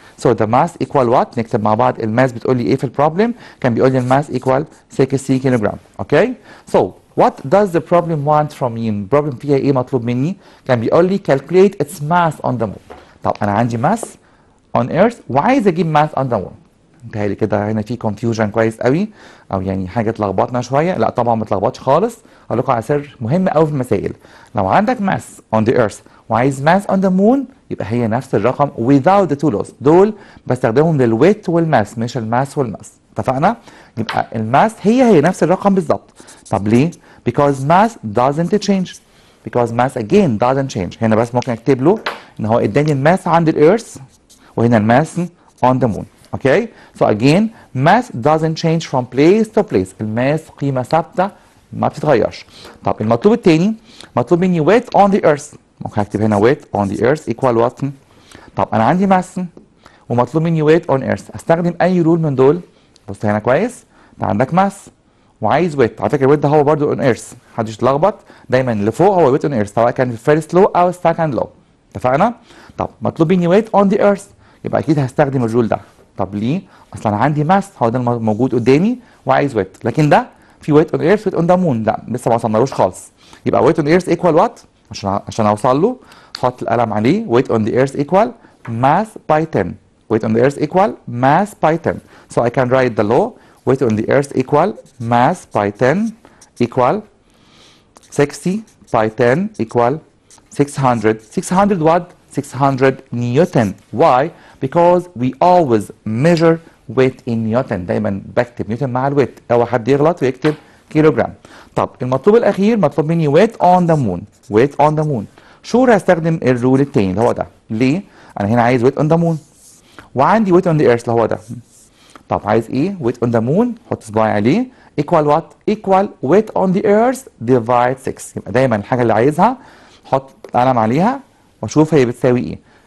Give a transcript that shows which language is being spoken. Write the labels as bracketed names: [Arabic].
[English] So the mass equal what? [Arabic] نكتب مع بعض الماس بتقول لي ايه في البروبلم؟ كان بيقول لي الماس equal 60 كيلوغرام. [English] Okay? So what does the problem want from me؟ [Arabic] البروبلم فيها ايه مطلوب مني؟ كان بيقول لي [English] calculate its mass on the moon. [Arabic] طب انا عندي [English] mass on earth [Arabic] وعايز اجيب [English] mass on the moon. [Arabic] متهيألي كده هنا في confusion كويس قوي او يعني حاجه تلخبطنا شويه. لا طبعا ما تلخبطش خالص. هقول لكم على سر مهم قوي في المسائل. لو عندك [English] mass on the earth وعايز mass on the moon [Arabic] يبقى هي نفس الرقم [English] without the two laws. [Arabic] دول بستخدمهم للويت والماس مش الماس والماس. اتفقنا؟ يبقى الماس هي نفس الرقم بالظبط. طب ليه؟ [English] because mass doesn't change. because mass again doesn't change. [Arabic] هنا بس ممكن اكتب له ان هو اداني الماس عند الارث وهنا الماس on the moon. [English] Okay? so again mass doesn't change from place to place. [Arabic] الماس قيمة ثابتة ما بتتغيرش. طب المطلوب الثاني مطلوب مني weight on the earth. ممكن اكتب هنا [English] weight on the earth equal what؟ [Arabic] طب انا عندي [English] mass ومطلوب مني weight on earth. [Arabic] استخدم اي رول من دول؟ بص هنا كويس. انت عندك mass وعايز weight. على فكره الويت ده هو برضو on earth. محدش يتلخبط. دايما اللي فوق هو weight on earth سواء كان في first law او second law. اتفقنا؟ طب مطلوب مني weight on the earth يبقى اكيد هستخدم الرول ده. طب ليه؟ اصل انا عندي mass هو ده الموجود قدامي وعايز weight. لكن ده في [English] weight on earth weight on the moon. [Arabic] لا لسه ما وصلنالوش خالص. [English] يبقى weight on earth equal what؟ [Arabic] عشان اوصل له حط القلم عليه [English] weight on the earth equal mass by 10 weight on the earth equal mass by 10. So I can write the law. Weight on the earth equal mass by 10 equal 60 by 10 equal 600. 600 what? 600 Newton. Why? Because we always measure weight in Newton. [Arabic] دايما بكتب نيوتن مع الويت. اوعى حد يغلط ويكتب كيلوجرام. طب المطلوب الاخير مطلوب مني weight on the moon. weight on the moon. شور هستخدم الرول التاني اللي هو ده. ليه؟ انا هنا عايز weight on the moon. وعندي weight on the earth اللي هو ده. طب عايز ايه؟ weight on the moon حط صباعي عليه equal what? [English] equal weight on the earth divide 6. [Arabic] يبقى دايما الحاجه اللي عايزها حط قلم عليها واشوف هي بتساوي ايه.